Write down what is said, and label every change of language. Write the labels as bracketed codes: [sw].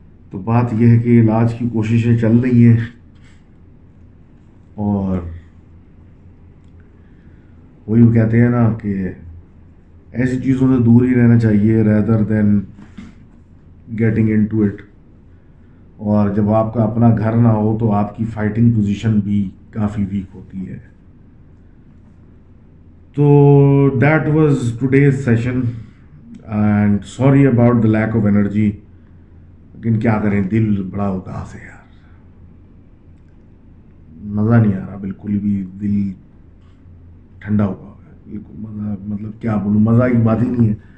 [ur] تو بات یہ ہے کہ علاج کی کوششیں چل رہی ہیں، اور وہی کہتے ہیں نا کہ ایسی چیزوں سے دور ہی رہنا چاہیے [en] rather than getting into it. [ur] اور جب آپ کا اپنا گھر نہ ہو تو آپ کی فائٹنگ پوزیشن بھی کافی ویک ہوتی ہے. [en] تو that was today's session and sorry about the lack of energy. [ur] لیکن کیا کریں، دل بڑا اداس ہے یار، مزہ نہیں آ رہا بالکل بھی، دل ٹھنڈا ہوا ہے بالکل. مزہ مطلب کیا بولوں، مزہ کی بات ہی نہیں ہے.